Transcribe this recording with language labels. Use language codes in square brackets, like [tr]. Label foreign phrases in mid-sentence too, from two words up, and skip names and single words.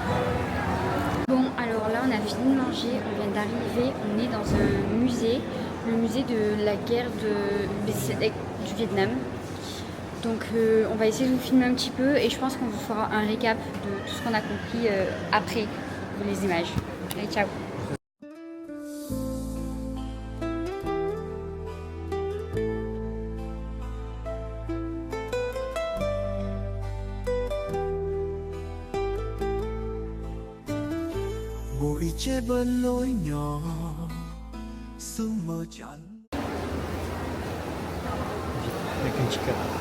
[fr] Bon, alors là, on a fini de manger, on vient d'arriver, on est dans un musée. Le musée de la guerre du Vietnam. Donc on va essayer de vous filmer un petit peu et je pense qu'on vous fera un récap de tout ce qu'on a compris après les images. Allez, ciao! [vi] Ngồi che bên lối nhỏ sương mờ chắn. [fr] Avec un petit cœur.